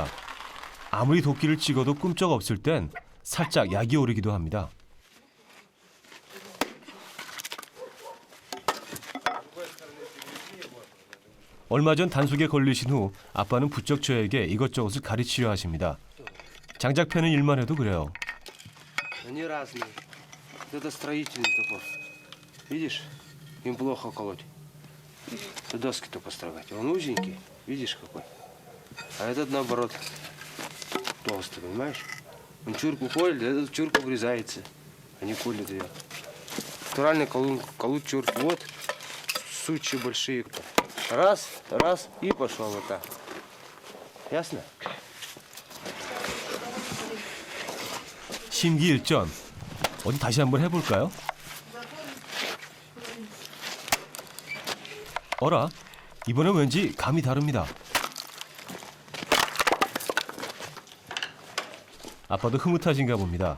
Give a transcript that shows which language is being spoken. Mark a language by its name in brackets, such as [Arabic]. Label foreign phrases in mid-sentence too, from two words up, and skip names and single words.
[Korean] 아무리 도끼를 찍어도 꼼짝없을 땐 살짝 약이 오르기도 합니다. 얼마 전 단속에 걸리신 후 아빠는 부쩍 저에게 이것저것을 가르치려 하십니다. 장작 패는 일만 해도 그래요. [Russian] Они разные. Это строительный топор. Видишь? Им плохо колоть. Доски только строгать. Он узенький. Видишь какой? А этот наоборот толстый, понимаешь? Он чурку колет, этот чурку врезается. Они колят ее. Натуральный колут чурку. Вот сучья большие. Раз, раз и пошел вот так. Ясно? [Korean] 심기일전. 어디 다시 한번 해볼까요? 어라, 이번엔 왠지 감이 다릅니다. 아빠도 흐뭇하신가 봅니다.